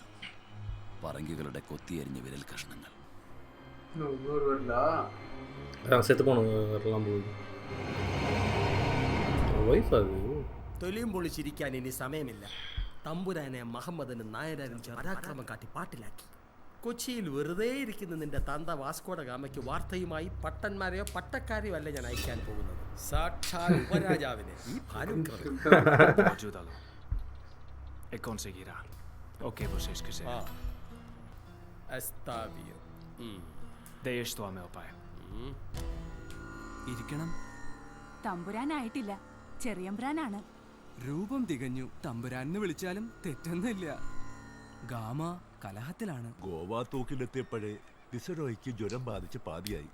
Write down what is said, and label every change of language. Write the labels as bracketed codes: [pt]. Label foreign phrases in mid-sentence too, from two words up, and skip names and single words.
[ml] പറങ്കികളുടെ കൊത്തിയരിഞ്ഞ വിരൽ കഷ്ണങ്ങൾ. [ta] செத்து போனவங்கலாம் போகுது. [ml] വൈഫ് അത് തൊലിയും പൊളിച്ചിരിക്കാൻ ഇനി സമയമില്ല. തമ്പുരാനെ മുഹമ്മദിന് നായരും പരാക്രമം കാട്ടി പാട്ടിലാക്കി. കൊച്ചിയിൽ വെറുതെ ഇരിക്കുന്ന നിന്റെ തന്ത വാസ്കോഡ ഗാമയ്ക്ക് വാർത്തയുമായി പട്ടന്മാരെയോ പട്ടക്കാരെയോ അല്ല ഞാൻ അയക്കാൻ പോകുന്നത്. സാക്ഷാൽ ഉപരാജാവിനെ ഈ [pt] E conseguirá. Ok, vocês quiserem. [es] Está bien. [pt] Dê isto ao meu pai. [ml] ഇരിക്കണം. തമ്പുരാനായിട്ടില്ല, ചെറിയമ്പ്രാനാണ്. രൂപം തികഞ്ഞു. തമ്പുരാനെന്ന് വിളിച്ചാലും തെറ്റൊന്നുമില്ല. ഗാമ കലഹത്തിലാണ്. ഗോവ തോക്കിലെത്തിയപ്പോഴേ വിസറോയ്ക്ക് ജ്വരം ബാധിച്ച് പാതിയായി.